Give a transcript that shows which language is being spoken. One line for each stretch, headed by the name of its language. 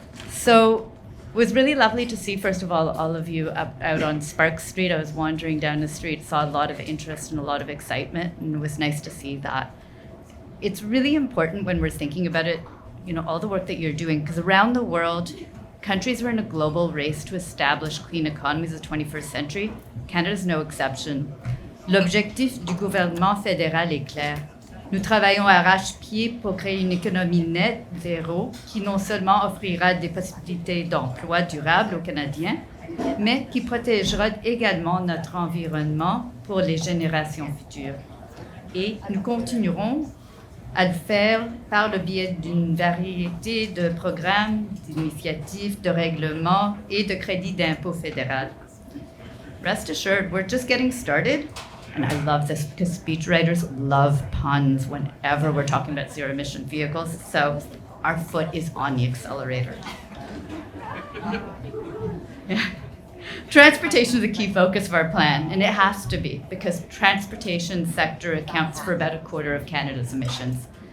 English: So it was really lovely to see, first of all of you out on Spark Street. I was wandering down the street, saw a lot of interest and a lot of excitement, and it was nice to see that. It's really important when we're thinking about it, all the work that you're doing, because around the world, countries are in a global race to establish clean economies of the 21st century. Canada's no exception.
French: L'objectif du gouvernement fédéral est clair. Nous travaillons à arrache-pied pour créer une économie nette, zéro, qui non seulement offrira des possibilités d'emploi durables aux Canadiens, mais qui protégera également notre environnement pour les générations futures. Et nous continuerons à le faire par le biais d'une variété de programmes, d'initiatives, de règlements et de crédits d'impôt fédéral.
English: Rest assured, we're just getting started. And I love this because speechwriters love puns whenever we're talking about zero-emission vehicles. So our foot is on the accelerator. Yeah. Transportation is a key focus of our plan, and it has to be, because transportation sector accounts for about a quarter of Canada's emissions.